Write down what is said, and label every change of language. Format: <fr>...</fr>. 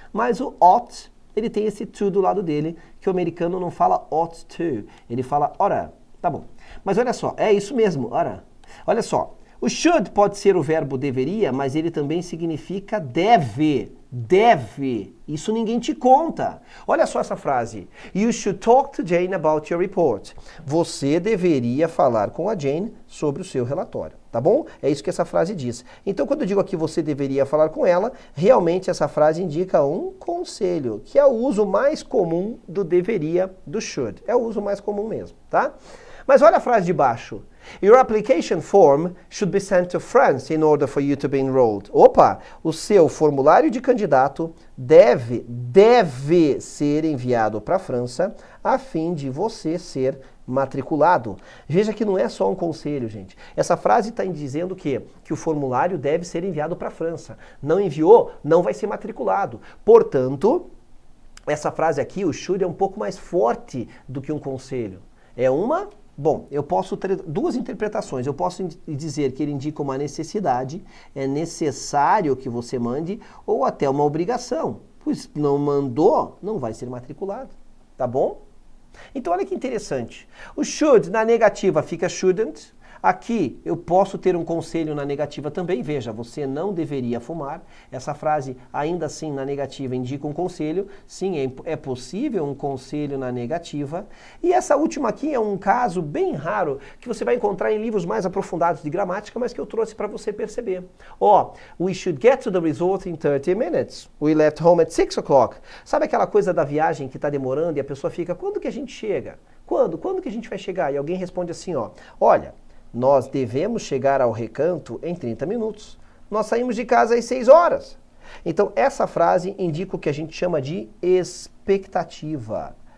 <pt>Mas o ought, ele tem esse to do lado dele, que o americano não fala ought to, ele fala oughta. Tá bom. Mas olha só, é isso mesmo, oughta. Olha só, o should pode ser o verbo deveria, mas ele também significa deve. Deve. Isso ninguém te conta. Olha só essa frase.</pt> <en>You should talk to Jane about your report.</en> <pt>Você deveria falar com a Jane sobre o seu relatório. Tá bom? É isso que essa frase diz. Então, quando eu digo aqui você deveria falar com ela, realmente essa frase indica um conselho, que é o uso mais comum do deveria, do should. É o uso mais comum mesmo, tá? Mas olha a frase de baixo.</pt> <en>Your application form should be sent to France in order for you to be enrolled.</en> <pt>Opa! O seu formulário de candidato deve ser enviado para a França a fim de você ser matriculado. Veja que não é só um conselho, gente. Essa frase está dizendo que o formulário deve ser enviado para a França. Não enviou, não vai ser matriculado. Portanto, essa frase aqui, o should, é um pouco mais forte do que um conselho. É uma... Bom, eu posso ter duas interpretações. Eu posso dizer que ele indica uma necessidade, é necessário que você mande, ou até uma obrigação. Pois não mandou, não vai ser matriculado. Tá bom? Então olha que interessante. O should na negativa fica shouldn't. Aqui eu posso ter um conselho na negativa também. Veja, você não deveria fumar. Essa frase, ainda assim, na negativa, indica um conselho. Sim, é possível um conselho na negativa. E essa última aqui é um caso bem raro que você vai encontrar em livros mais aprofundados de gramática, mas que eu trouxe para você perceber.</pt> <en>Ó, we should get to the resort in 30 minutes. We left home at 6 o'clock.</en> <pt>Sabe aquela coisa da viagem que está demorando e a pessoa fica, quando que a gente chega? Quando? Quando que a gente vai chegar? E alguém responde assim, ó, olha, nós devemos chegar ao recanto em 30 minutos. Nós saímos de casa às 6 horas. Então, essa frase indica o que a gente chama de expectativa.</pt>